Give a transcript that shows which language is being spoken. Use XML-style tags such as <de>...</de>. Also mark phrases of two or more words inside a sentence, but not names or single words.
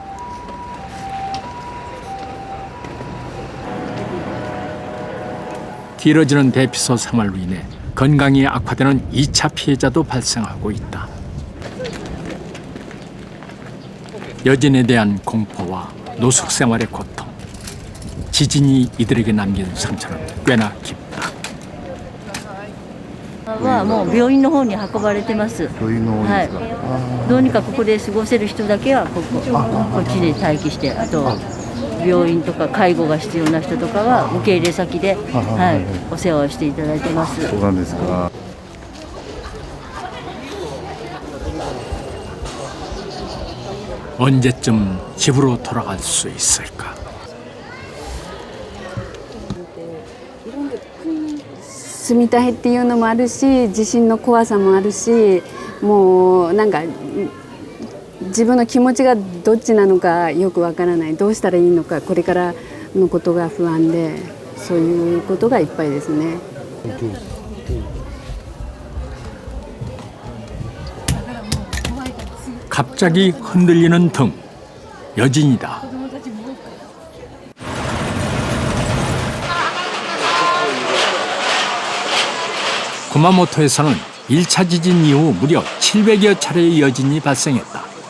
<ko>길어지는 대피소 생활로 인해 건강이 악화되는 2차 피해자도 발생하고 있다. 여진에 대한 공포와 노숙 생활의 고통, 지진이 이들에게 남긴 상처는 꽤나 깊다.</ko> <ja>はもう病院の方に運ばれてます。病院の方ですか。はい。どうにかここで過ごせる人だけはこっちで待機して、あと病院とか介護が必要な人とかは受け入れ先で、はい、お世話をしていただいてます。そうなんですか。</ja> <ko>언제쯤 집으로 돌아갈 수 있을까?</ko> <ja>住みたいっていうのもあるし、地震の怖さもあるし、もうなんか自分の気持ちがどっちなのかよくわからない、どうしたらいいのか、これからのことが不安で、そういうことがいっぱいですね。</ja> <ko>갑자기 흔들리는 등. 여진이다. 구마모토에서는 1차 지진 이후 무려 700여 차례의 여진이 발생했다.</ko>